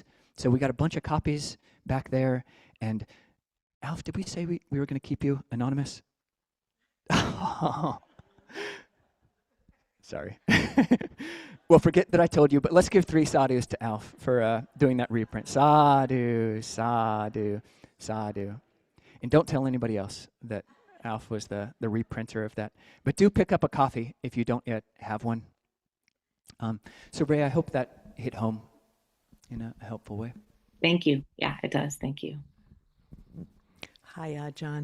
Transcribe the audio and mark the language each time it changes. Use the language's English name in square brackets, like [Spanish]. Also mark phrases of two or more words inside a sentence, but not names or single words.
[English] So we got a bunch of copies back there. And Alf, did we say we were going to keep you anonymous? Sorry. Well, forget that I told you, but let's give 3 sadhus to Alf for doing that reprint. [Pali] Sadhu, sadhu, sadhu. [English] And don't tell anybody else that Alf was the reprinter of that. But do pick up a coffee if you don't yet have one. So Ray, I hope that hit home in a helpful way. Thank you. Yeah, it does. Thank you. Hi, Ajahn.